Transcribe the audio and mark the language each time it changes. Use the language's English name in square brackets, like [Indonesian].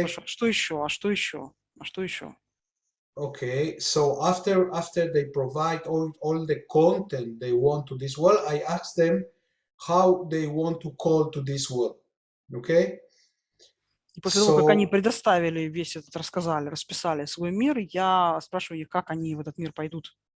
[Russian] спрашиваю, что еще, а что еще, а что еще? [English] Okay, so after they provide all the content they want to this world, I ask them how they want to call to this world. Okay? [Russian] И после того, как они [English] So, [Russian] предоставили весь этот, рассказали, расписали свой мир, я спрашиваю их, как они в этот мир пойдут.